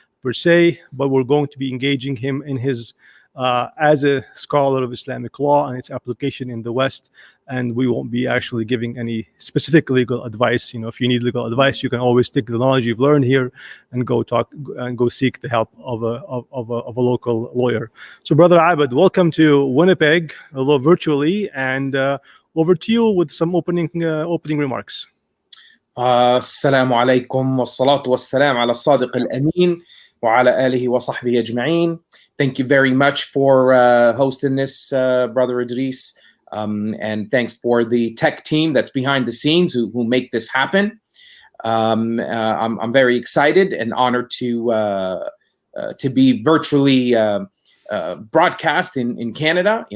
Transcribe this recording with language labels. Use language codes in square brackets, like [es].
[en] per se, but we're going to be engaging him in his as a scholar of Islamic law and its application in the West, and we won't be actually giving any specific legal advice. If you need legal advice, you can always take the knowledge you've learned here and go seek the help of a local lawyer. So, Brother Abed, welcome to Winnipeg, although virtually, and over to you with some opening remarks. [ar] السلام عليكم والصلاة والسلام على الصادق الأمين وعلى آله وصحبه أجمعين. [en] Thank you very much for hosting this, Brother Idris, and thanks for the tech team that's behind the scenes who make this happen. I'm very excited and honored to be virtually broadcast in Canada.